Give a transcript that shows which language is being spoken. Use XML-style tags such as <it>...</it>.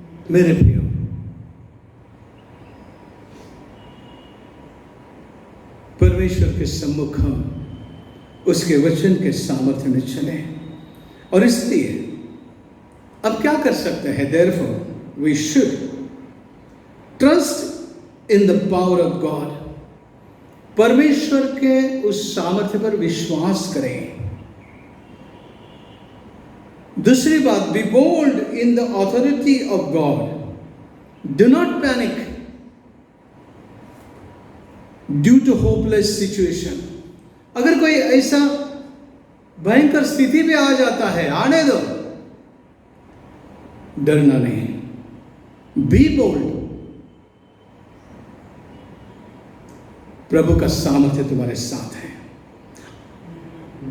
<hi>मेरे प्रियो, परमेश्वर के सम्मुख हम उसके वचन के सामर्थ्य में चले, और इसलिए अब क्या कर सकते हैं?</hi> <en>Therefore we should trust in the power of God.</en> <hi>परमेश्वर के उस सामर्थ्य पर विश्वास करें। दूसरी बात,</hi> <en>be bold in the authority of God. Do not panic due to hopeless situation.</en> <hi>अगर कोई ऐसा भयंकर स्थिति में आ जाता है, आने दो, डरना नहीं।</hi> <en>Be bold.</en> <hi>प्रभु का सामर्थ्य तुम्हारे साथ है।</hi>